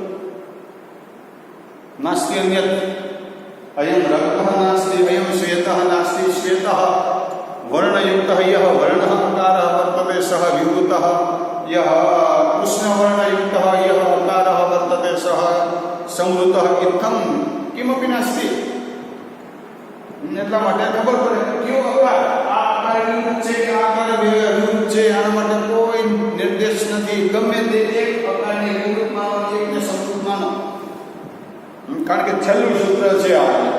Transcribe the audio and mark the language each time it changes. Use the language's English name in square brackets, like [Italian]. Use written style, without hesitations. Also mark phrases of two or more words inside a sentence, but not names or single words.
[Sanskrit] नास्ति अन्यत् अयं रक्तः नास्ति अयं श्वेतः नास्ति श्वेतः वर्णयुक्तः यः वर्णः अकारः वर्तते सः विवृतः यः कृष्णवर्णयुक्तः यः अकारः वर्तते सः संवृतः इत्थं किमपि नास्ति [Gujarati] એટલા માટે ખબર પડે કયો અકાર આ આકાર વિરુદ્ધ છે કે આકાર વિરુદ્ધ છે આના માટે કોઈ નિર્દેશ નથી ગમે તે એક અકારને વિરુદ્ધ માનો એકને સંવૃત માનો કારણ કે છેલ્લું સૂત્ર છે આ